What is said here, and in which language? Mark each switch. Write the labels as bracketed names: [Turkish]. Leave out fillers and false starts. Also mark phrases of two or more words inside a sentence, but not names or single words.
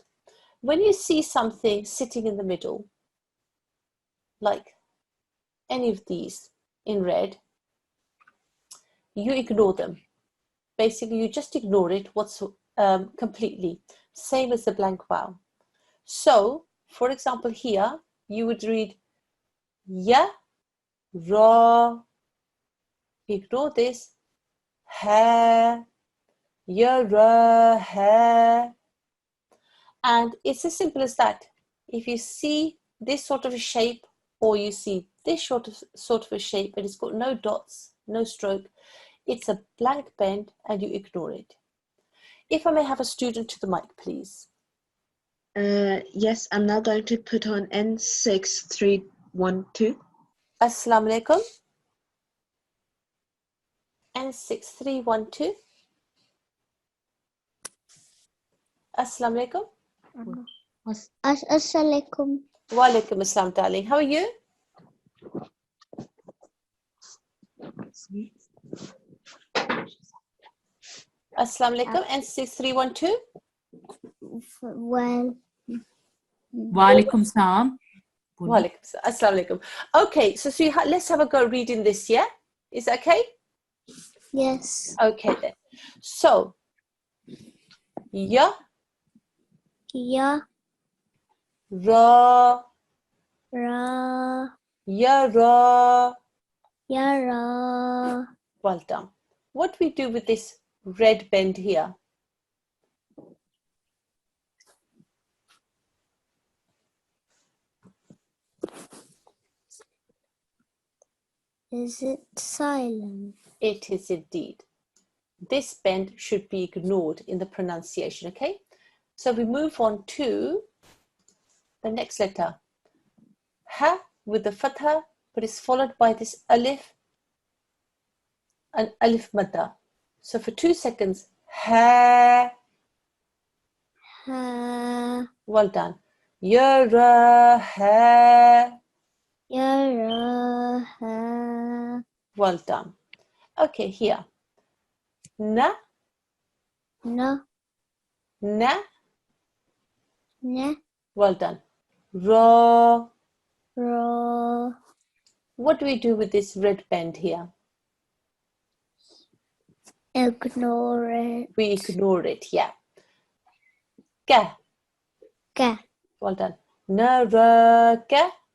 [English] When you see something sitting in the middle, like any of these in red, you ignore them. Basically, you just ignore it completely, same as the blank vowel. So, for example, here, you would read ya, ra, ignore this, ha, Yara, ha. And it's as simple as that. If you see this sort of a shape, or you see this sort of a shape, and it's got no dots, no stroke, it's a blank bend, and you ignore it. If I may have a student to the mic, please. Yes, I'm now going to put on N6312. [Arabic] السلام عليكم. N6312. السلام عليكم. السلام عليكم. وعليكم السلام, [English] darling. How are you? [Arabic] السلام عليكم. [English] N6312. Well, [Arabic] وعليكم السلام. وعليكم السلام. السلام عليكم. [English] Okay, so sweetheart, let's have a go reading this, yeah? Is that okay? yes. Okay then. So, ya, Ya, ra, ra, ya, ra. ya, ra. Well done. What do we do with this red bend here? Is it silent? It is indeed. This bend should be ignored in the pronunciation, okay? So we move on to the next letter. Ha with the fatha, but it's followed by this alif, an alif madda. So for 2 seconds, ha. Ha, Well done. Yara, ha. ya, ra, ha. Well done. Okay, here. Na, Na, na. ne, Well done. Ra. ra. What do we do with this red bend here? Ignore it. We ignore it, yeah. Ka. Ka, Well done. Naraka.